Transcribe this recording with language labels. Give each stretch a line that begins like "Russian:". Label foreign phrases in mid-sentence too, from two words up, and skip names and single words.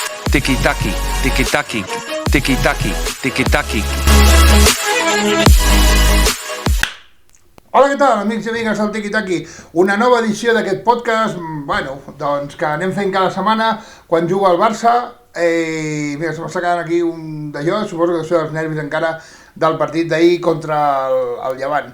Catalan: tiki-taki, tiki-taki, tiki-taki, tiki-taki. Hola, què tal, amics i amigues del Tiki-Taki? Una nova edició d'aquest podcast, doncs que anem fent cada setmana quan juga el Barça. Mira, se m'està quedant aquí un d'allò, suposo que són els nervis encara del partit d'ahir contra el Llevant.